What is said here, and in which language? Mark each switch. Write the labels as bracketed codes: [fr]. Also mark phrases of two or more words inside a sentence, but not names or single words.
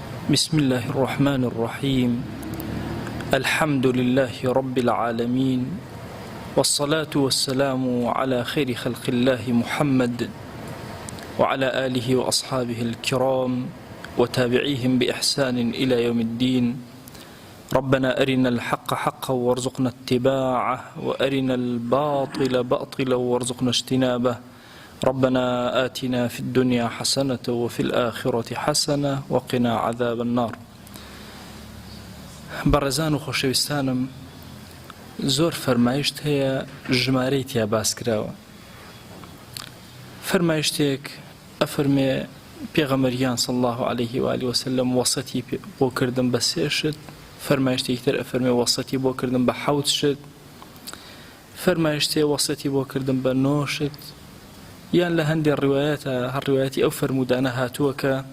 [ar] بسم الله الرحمن الرحيم الحمد لله رب العالمين والصلاة والسلام على خير خلق الله محمد وعلى آله وأصحابه الكرام وتابعيهم بإحسان إلى يوم الدين. ربنا أرنا الحق حقا وارزقنا اتباعه وأرنا الباطل باطلا وارزقنا اجتنابه. ربنا آتنا في الدنيا حسنة وفي الآخرة حسنة وقنا عذاب النار. [ckb] بەڕێزان و خۆشەویستانم، زۆر فەرمایشت هەیە ژمارەی تیا باس کراوە. فەرمایشتێک ئەفەرمێ پێغەمبەریان [ar] صلی الله عليه و آله وسلم [ckb] وەسەتی بۆ کردن بە 3 شت، فەرمایشتێکی تر ئەفەرمێ وەسەتی بۆ کردن بە 7 شت، فەرمایشتێ وەسەتی بۆ کردن بە 9 شت، یان لە هەندێک ڕیوایەتە هەر ڕیوایەتی ئەو فەرمودانە هاتووە کە